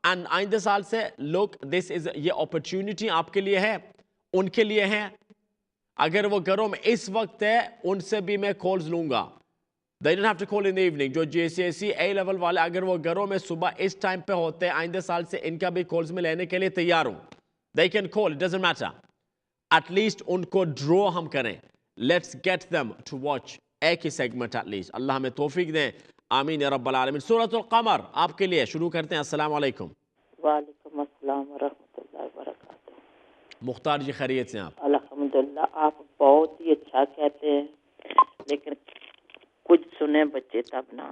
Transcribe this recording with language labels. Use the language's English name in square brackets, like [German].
[Hindi] And आइंदे साल से [English] look, this is, [Hindi] ये अपॉर्चुनिटी आपके लिए है, उनके लिए है। अगर वो घरों में इस वक्त है, उनसे भी मैं कॉल्स लूंगा, [English] they don't have to call in the evening। [Hindi] जो GCSE A लेवल वाले अगर वो घरों में सुबह इस टाइम पे होते हैं, आइंदे साल से इनका भी कॉल्स में लेने के लिए तैयार हूं। [English] they can call, it doesn't matter, at least [Hindi] उनको ड्रॉ हम करें, [English] let's get them to watch [Hindi] एक ही सेगमेंट [English] at least। [Hindi] अल्लाह हमें तौफीक दें, आमीन या रब्बल आलमीन। सूरतुल कमर आपके लिए शुरू करते हैं। अस्सलाम वालेकुम। वालेकुम अस्सलाम व रहमतुल्लाहि व बरकातुहू। मुख्तार जी खैरियत से आप? अल्हम्दुलिल्लाह, आप बहुत ही अच्छा कहते हैं, लेकिन कुछ सुने बच्चे तब ना।